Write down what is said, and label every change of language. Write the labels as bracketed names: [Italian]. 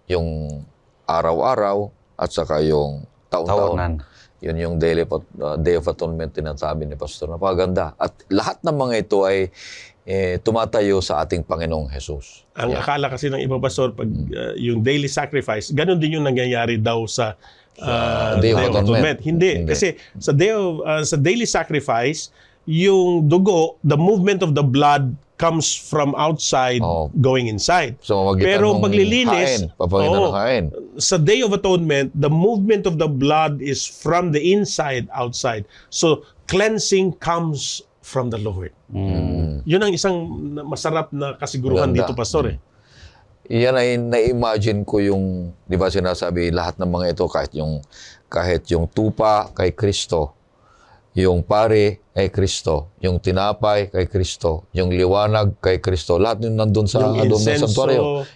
[Filipino] Yung araw-araw at saka yung taon-taon. Yun yung Day of Atonement tinasabi ni Pastor. Napakaganda. At lahat ng mga ito ay tumatayo sa ating Panginoong Jesus. Ang akala kasi ng iba, Pastor, pag yung daily sacrifice, ganun din yung nangyayari daw sa Day of Atonement. Hindi. Kasi sa daily sacrifice, yung dugo, [English] the movement of the blood comes from outside going inside. So, [Filipino] pero paglilinis, kain. Sa [English] Day of Atonement, the movement of the blood is from the inside outside. So, cleansing comes from the Lord. [Filipino] Yun ang isang masarap na kasiguruhan dito, Pastor. Iyan ay na-imagine ko yung, di ba sinasabi, lahat ng mga ito, kahit yung tupa kay Kristo, yung pare kay Kristo, yung tinapay kay Kristo, yung liwanag kay Kristo, lahat yun nandun sa santuario.